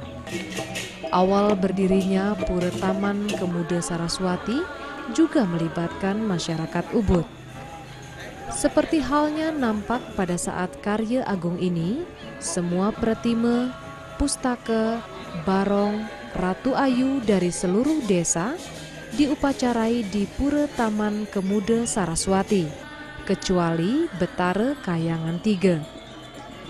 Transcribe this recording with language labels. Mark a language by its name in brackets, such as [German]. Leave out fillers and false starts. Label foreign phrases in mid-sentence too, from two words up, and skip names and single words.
[Indonesian] Awal berdirinya Pura Taman Kemuda Saraswati juga melibatkan masyarakat Ubud. Seperti halnya nampak pada saat karya agung ini, semua pratima, pustaka, barong, ratu ayu dari seluruh desa diupacarai di Pura Taman Kemuda Saraswati, kecuali Betara Kayangan 3.